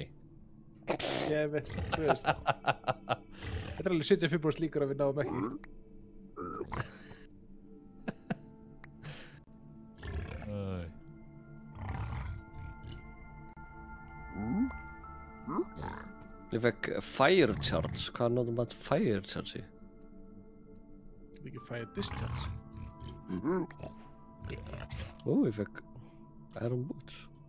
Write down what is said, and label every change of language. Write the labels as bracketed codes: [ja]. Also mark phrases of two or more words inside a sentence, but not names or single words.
[is] Ég veit, þú veist. Þetta er alveg 75% líkur að við náum ekki. Ég fekk [en] fire charge. [is] Hvað notum maður [en] fire charge [is] í? Þetta ekki [en] fire discharge. [is] Ég fekk [en] iron boots.